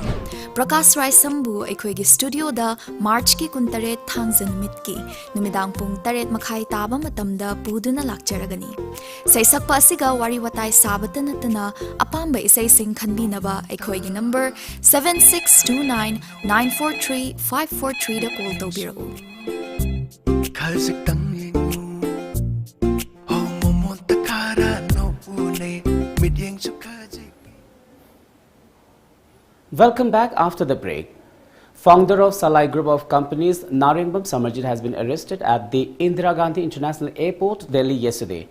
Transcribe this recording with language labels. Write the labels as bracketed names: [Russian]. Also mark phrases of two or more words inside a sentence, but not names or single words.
[Manipuri] Prakash Suraisam bu aikoi gi studio da March ki kuntare thangjan mitki numidang pung taret makhai taba matamda puduna lakjaragani. Saysakpa asiga wari watai sabata natana apamba isai sing khanbinaba aikoi gi number 7629943543 da call tawbirau. [English] Welcome back after the break. Founder of Salai Group of Companies, Narendra Modi has been arrested at the Indira Gandhi International Airport, Delhi yesterday.